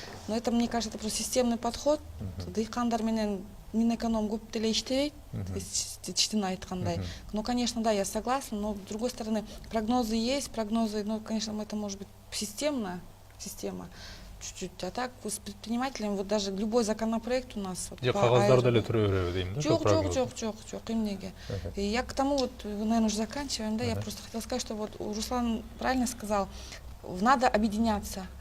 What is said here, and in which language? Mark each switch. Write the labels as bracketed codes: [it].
[ru] Но это, мне кажется, это просто системный подход. [ky] Дыйкандар менен Минэконом көп деле иштебейт, читин айткандай. [ru] Ну, конечно, да, я согласна, но с другой стороны, прогнозы есть, но, конечно, это может быть система чуть-чуть. А так, с предпринимателями, вот даже любой законопроект у нас... [ky] Я кагаздар деле тура беребиз дейм, да? Жок, эмнеге. [ru] И я к тому, вот, наверное, уже заканчиваем, да, я просто хотела сказать, что вот Руслан правильно сказал, надо объединяться.